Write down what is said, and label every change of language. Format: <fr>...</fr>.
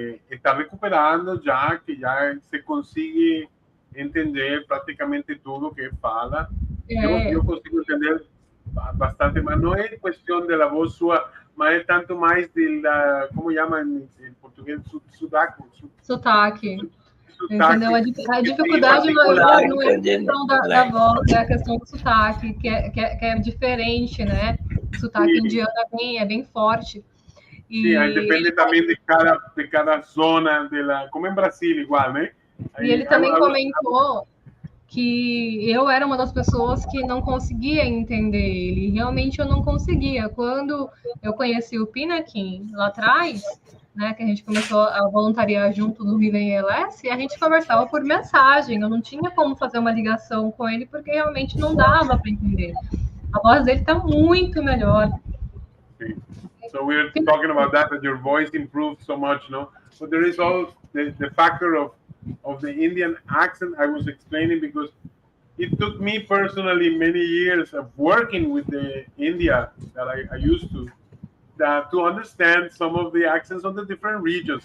<es>Está recuperando ya, que ya se consigue entender prácticamente todo que fala. Yo consigo entender bastante más. No es cuestión de la voz suya, mas es tanto más de la, ¿cómo llaman en portugués?</es> <pt>Sotaque. Entendeu? A dificuldade maior não é a questão da voz, é a questão do sotaque, que é diferente, né? O sotaque indiano é bem forte. E aí depende também de cada zona, como em Brasil, igual, né? E ele também comentou que eu era uma das pessoas que não conseguia entender ele. Realmente eu não conseguia. Quando eu conheci o Pinakin lá atrás, né, que a gente começou a voluntariar junto no Vivem ELS, e a gente conversava por mensagem. Eu não tinha como fazer uma ligação com ele, porque realmente não dava para entender. A voz dele está muito melhor.</pt> <en>So we're talking about that your voice improved so much, no? But there is also the factor of the Indian accent I was explaining, because it took me personally many years of working with the India that I used to understand some of the accents of the different regions.</en>